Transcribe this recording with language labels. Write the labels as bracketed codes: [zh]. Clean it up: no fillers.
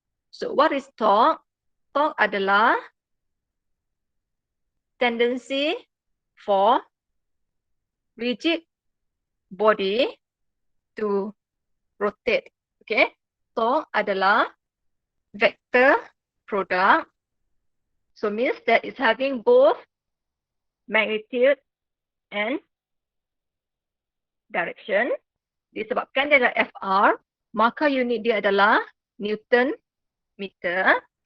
[en] So, what is torque? Torque adalah tendency for rigid body to rotate. Okay. [ms] Torque adalah vector product. [en] So means that it's having both magnitude and direction. [ms] Disebabkan dia adalah FR, maka unit dia adalah Newton meter.